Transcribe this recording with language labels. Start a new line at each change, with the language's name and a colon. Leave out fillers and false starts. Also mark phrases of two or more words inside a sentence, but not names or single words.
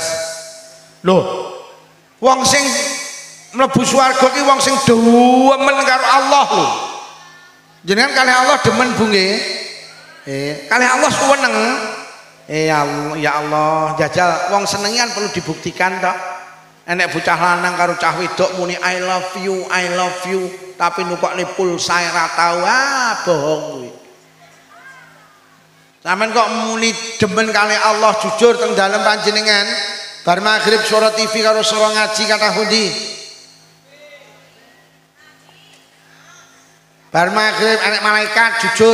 Javanese: Loh, wong sing mlebu swarga ki wong sing demen karo Allah lho. Jenengan kalih Allah demen Bu nggih? Kalih Allah suweneng. Ya Allah, jajal wong senengan perlu dibuktikan toh. Enek bocah lanang karo cah wedok muni
English: I love you,
Javanese: tapi nukokne pulsa ora tau, bohong kuwi. Sampeyan kok muni demen kali Allah jujur teng dalem panjenengan, bar maghrib suara TV karo suara ngaji kathah pundi? Bar maghrib enek malaikat jujur.